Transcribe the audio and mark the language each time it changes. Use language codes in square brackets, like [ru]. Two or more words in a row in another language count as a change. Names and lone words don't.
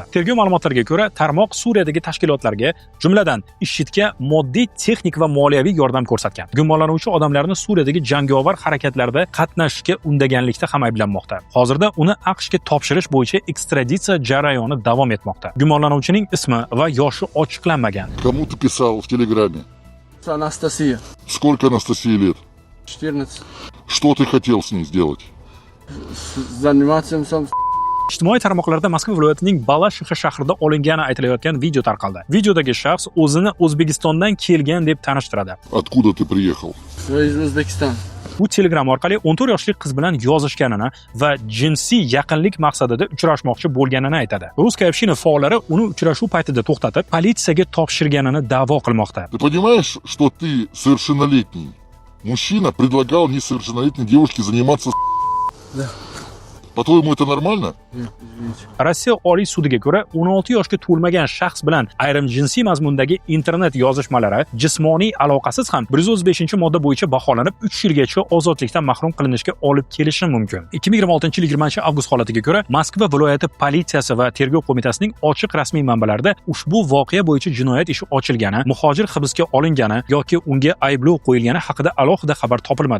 [uz] Tergov ma'lumotlariga ko'ra, tarmoq Suriyadagi tashkilotlarga, jumladan IShIDga moddiy, texnik va moliyaviy yordam ko'rsatgan. Gumonlanuvchi odamlarni Suriyadagi jangovar harakatlarda qatnashishga undaganlikda ham ayblanmoqda. Hozirda uni AQShga topshirish bo'yicha ekstraditsiya jarayoni davom etmoqda. Gumonlanuvchining ismi va yoshi ochiqlanmagan. [ru] Кому ты писал в Телеграме? Анастасия. Сколько Анастасии лет? 14. Что ты хотел с ней сделать? Заниматься [uz] Ijtimoiy tarmoqlarda Moskva viloyatining Balashixi shahrida olingani aytilayotgan video tarqaldi. Videodagi shaxs o'zini O'zbekistondan kelgan deb tanishtiradi. [ru] Откуда ты приехал? из Узбекистана. [uz] U Telegram orqali 14 yoshli qiz bilan yozishganini va jinsiy yaqinlik maqsadida uchrashmoqchi bo'lganini aytadi. Ruskaya община faollari uni uchrashuv paytida to'xtatib, politsiyaga topshirganini da'vo qilmoqda. [ru] Ты понимаешь, что ты совершеннолетний? Мужчина предлагал несовершеннолетней девушке заниматься Да. По-твоему, это нормально? Yo'q, извините. [uz] Rossiya Oliy sudiga ko'ra 16 yoshga to'lmagan shaxs bilan ayrim jinsiy mazmundagi internet yozishmalari jismoniy aloqasiz ham 135-modda bo'yicha baholanib 3 yilgacha ozodlikdan mahrum qilinishga olib kelishi mumkin. 2026-yil 20-avgust holatiga ko'ra Moskva viloyati politsiyasi va tergov qo'mitasining ochiq rasmiy manbalarida ushbu voqea bo'yicha jinoyat ishi ochilgani, muhojir hibsga olingani yoki unga ayblov qo'yilgani haqida alohida xabar topilmadi.